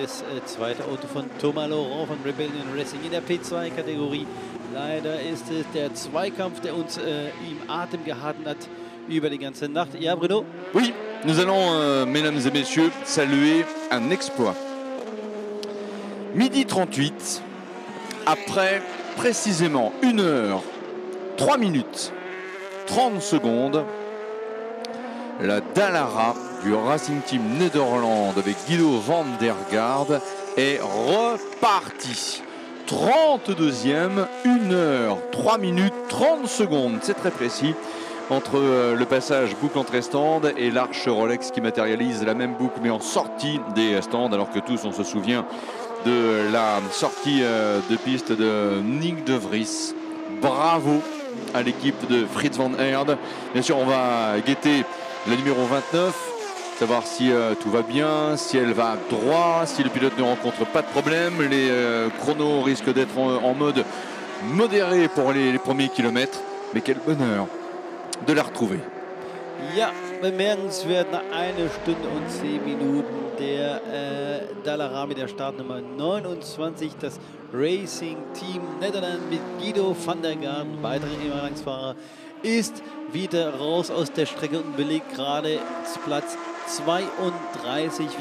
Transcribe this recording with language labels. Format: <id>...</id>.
<de>Das zweite Auto von Thomas Laurent von Rebellion Racing in der P2-Kategorie. Leider ist es der Zweikampf, der uns im Atem gehalten hat über die ganze Nacht. Ja, Bruno?</de> <fr>Oui, nous allons, mesdames et messieurs, saluer un exploit. Midi 38, après précisément 1 heure, 3 minutes, 30 secondes, la Dallara du Racing Team Nederland avec Guido van der Garde est repartie. 32e, 1 heure, 3 minutes, 30 secondes, c'est très précis, entre le passage boucle entrée stand et l'arche Rolex qui matérialise la même boucle mais en sortie des stands, alors que tous on se souvient de la sortie de piste de Nick de Vries. Bravo à l'équipe de Fritz van Aert. Bien sûr on va guetter la numéro 29, savoir si tout va bien, si elle va droit, si le pilote ne rencontre pas de problème. Les chronos risquent d'être en mode modéré pour les premiers kilomètres, mais quel bonheur de la retrouver.</fr> <de>Ja, bemerkenswert, nach 1 Stunde und 10 Minuten der Dallara mit der Startnummer 29, das Racing Team Nederland mit Guido van der Garde, weitere Ehemaligsfahrer, ist wieder raus aus der Strecke und belegt gerade Platz 32.</de>